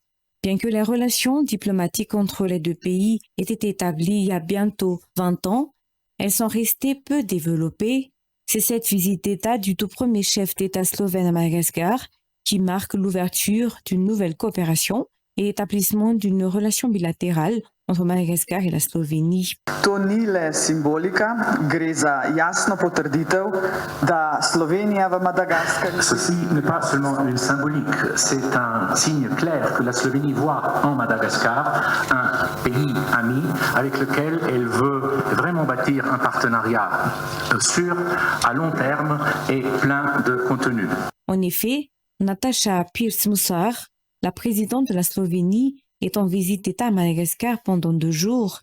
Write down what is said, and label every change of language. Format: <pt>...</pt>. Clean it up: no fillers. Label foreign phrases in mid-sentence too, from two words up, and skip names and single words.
<fr>Bien que les relations diplomatiques entre les deux pays aient été établies il y a bientôt 20 ans, elles sont restées peu développées. C'est cette visite d'État du tout premier chef d'État slovène à Madagascar qui marque l'ouverture d'une nouvelle coopération et l'établissement d'une relation bilatérale entre Madagascar et la Slovénie.</fr> <sl>To ni le simbolika, gre za jasno potrditev, da Slovenija v Madagaskarju.</sl> <fr>Ceci n'est pas seulement une symbolique, c'est un signe clair que la Slovénie voit en Madagascar un pays ami avec lequel elle veut vraiment bâtir un partenariat sûr, à long terme et plein de contenu. En effet, Nataša Pirc Musar, la présidente de la Slovénie, est en visite d'État à Madagascar pendant 2 jours.</fr>